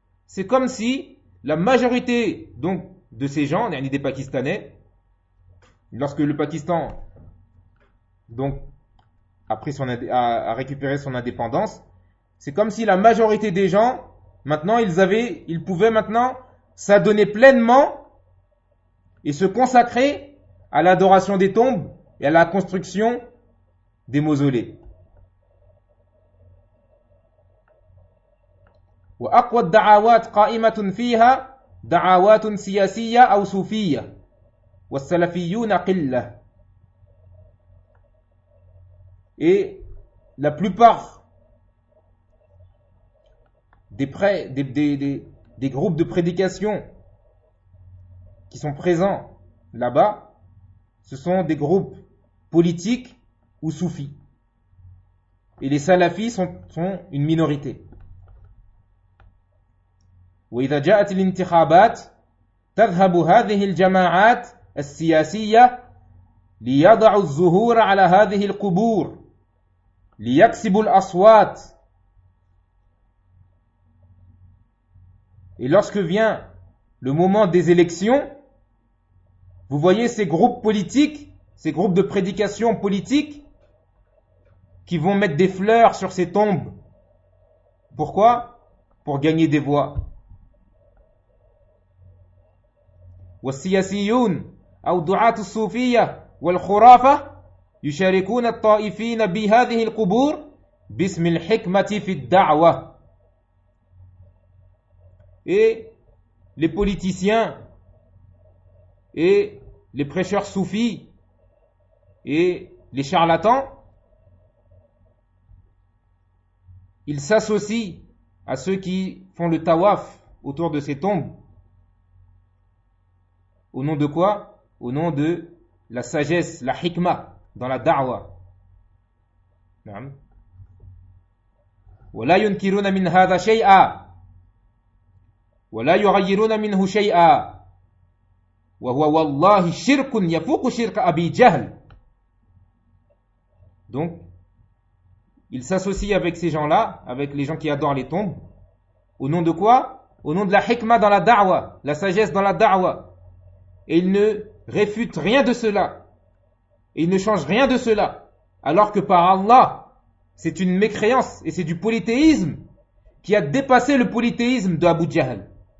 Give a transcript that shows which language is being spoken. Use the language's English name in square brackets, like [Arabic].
[French] C'est comme si la majorité donc, de ces gens, des Pakistanais, lorsque le Pakistan donc, a récupéré son indépendance, c'est comme si la majorité des gens, maintenant, ils pouvaient maintenant s'adonner pleinement et se consacrer à l'adoration des tombes et à la construction des mausolées. [Arabic] وأقوى الدعوات قائمة فيها دعوات سياسية أو صوفية والسلفيون قلة. [French] Et la plupart des groupes de prédication qui sont présents là-bas, ce sont des groupes politiques ou soufis. Et les salafis sont une minorité. [Arabic] وإذا جاءت الانتخابات تذهب هذه الجماعات السياسية ليضع الزهور على هذه القبور ليكسب الأصوات. [French] Et lorsque vient le moment des élections, vous voyez ces groupes politiques, ces groupes de prédication politique qui vont mettre des fleurs sur ces tombes. Pourquoi? Pour gagner des voix. [Arabic] والسياسيون أو دعاة الصوفية والخرافة يشاركون الطائفين بهذه القبور باسم الحكمة في الدعوة. [French] Et les politiciens et les prêcheurs soufis et les charlatans, ils s'associent à ceux qui font le tawaf autour de ces tombes. Au nom de quoi? Au nom de la sagesse, la hikma dans la da'wa. [Arabic] وَلَا يُنْكِرُونَ مِنْ هَذَا شَيْئًا ولا يغيرون منه شيئا وهو والله شرك يفوق شرك أبي جهل [French] Donc, il s'associe avec ces gens-là, avec les gens qui adorent les tombes. Au nom de quoi? Au nom de la hikma dans la da'wa, la sagesse dans la da'wa. Et il ne réfute rien de cela. Et il ne change rien de cela. Alors que par Allah, c'est une mécréance et c'est du polythéisme qui a dépassé le polythéisme de Abu Jahl.